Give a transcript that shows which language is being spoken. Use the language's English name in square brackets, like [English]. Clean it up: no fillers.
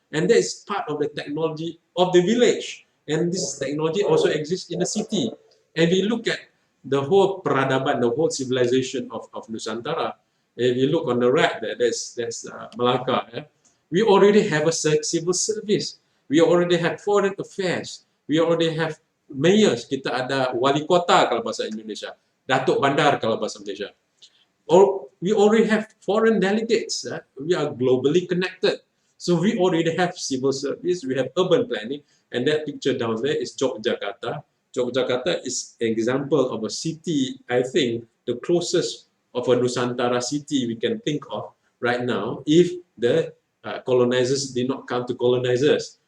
[English] And that is part of the technology of the village. And this technology also exists in the city. And we look at the whole peradaban, the whole civilization of Nusantara. If you look on the right, that's Melaka. Yeah? We already have a civil service. We already have foreign affairs. We already have mayors. [Malay] Kita ada wali kota kalau bahasa Indonesia. Datuk Bandar kalau bahasa Malaysia. [English] Or we already have foreign delegates. We are globally connected. So we already have civil service. We have urban planning. And that picture down there is Yogyakarta. Yogyakarta is an example of a city, I think, the closest of a Nusantara city we can think of right now if the colonizers did not come to colonize us.